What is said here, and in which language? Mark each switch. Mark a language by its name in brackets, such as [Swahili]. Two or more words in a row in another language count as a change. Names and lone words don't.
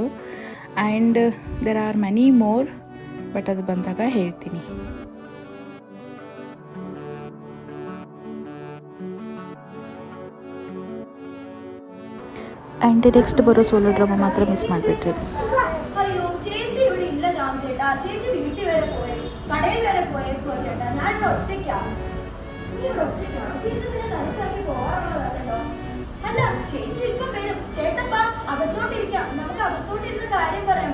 [English] and there are many more, but [Kannada] ಅದು ಬಂದಾಗ ಹೇಳ್ತೀನಿ. [English] and next [Kannada] ಬರೋ [English] solo drama [Kannada] ಮಾತ್ರ ಮಿಸ್ ಮಾಡಿಬಿಟ್ರಿ. [Malayalam] അയ്യോ ചേച്ചി ഇവിടെ ഇല്ല ശ്യാം ചേട്ടാ. ചേച്ചി വീട്ടിൽ വരെ പോയി, കടയിൽ വരെ പോയേക്കോ ചേട്ടാ. ഞാൻ ഇവിടെ ഒറ്റയ്ക്കാണ്. നീ ഇവിടെ ഒറ്റയ്ക്കാണോ? ചേച്ചി ഇതിനെ തനിച്ചാക്കി പോകാറുള്ളതല്ലോ. അല്ല ചേച്ചി ഇപ്പം വരും. ചേട്ടപ്പാ അകത്തോട്ടിരിക്കാം, നമുക്ക് അകത്തോട്ടിരുന്ന് കാര്യം പറയാം.